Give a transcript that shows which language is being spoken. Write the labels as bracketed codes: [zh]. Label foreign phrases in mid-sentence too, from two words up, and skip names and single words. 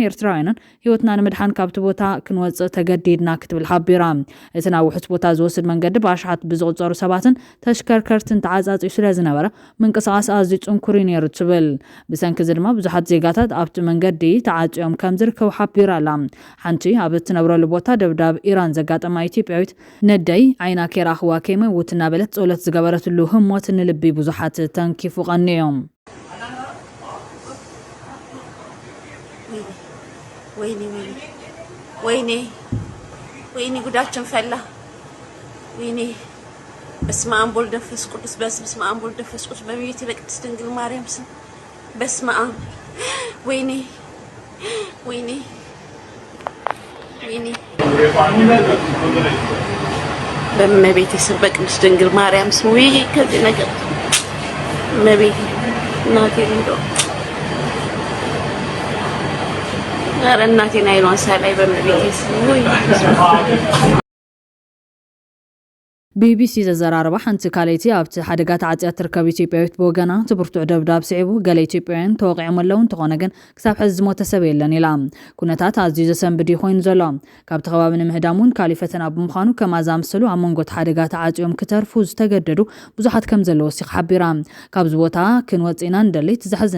[ti] ኤርትራውያንን ህይወትና ንምድሓን ካብቲ ቦታ ክንወፅእ ተገዲድና ክትብል ሓቢራ። እቲ ናብ ውሕስ ቦታ ዝወስድ መንገዲ ብኣሽሓት ብዝቑፀሩ ሰባትን ተሽከርከርትን ተዓጻጺኡ ስለ ዝነበረ ምንቅስቓስ ኣዝዩ ጽንኩር ነይሩ ትብል። ብሰንኪ እዚ ድማ ብዙሓት ዜጋታት ኣብቲ መንገዲ ተዓጽዮም ከም ዝርከቡ ሓቢራ ኣላ። ሓንቲ ኣብ እትነብረሉ ቦታ ደብዳብ ኢራን ዘጋጠማ ኢትዮጵያዊት ነደይ ዓይና ኬራኽዋ ከይመውት እናበለት ጸሎት ዝገበረትሉ ህሞት ንልቢ ብዙሓት ተንኪፉ ቀኒዮም። [am] ወይኔ ጉዳችን ፈላ። ወይኔ [gez] በስመ አብ ወወልድ ወመንፈስ ቅዱስ በስመ አብ ወወልድ ወመንፈስ ቅዱስ [am] በቤት በቅድስት ድንግል ማርያም ስም በስመ አብ ወይኔ በመቤቴ ስም በቅድስት ድንግል ማርያም ስም ወይ ከዚህ ነገር መቤቴ እናቴ እንደው ኧረ እናቴን አይኗን ሳላይ በመቤቴ ስም ወይ [ti] ቢቢሲ ዘዘራረባ ሓንቲ ካልይቲ ኣብቲ ሓደጋ ተዓጽያ ትርከብ ኢትዮጵያዊት ብወገና ትብርቱዕ ደብዳብ ስዒቡ ገለ ኢትዮጵያውያን ተወቂዖም ኣለዉ እንተኾነ ግን ክሳብ ሕዚ ዝሞተ ሰብ የለን ኢላ። ኩነታት ኣዝዩ ዘሰንብድ ኮይኑ ዘሎ ካብቲ ከባቢ ንምህዳም እውን ካሊእ ፈተና ብምዃኑ ከም ኣዛምሰሉ ኣብ መንጎ ሓደጋ ተዓጽዮም ክተርፉ ዝተገደዱ ብዙሓት ከም ዘለዎ ወሲኻ ሓቢራ። ካብዚ ቦታ ክንወፂና ንደሊ ትዝሕዝን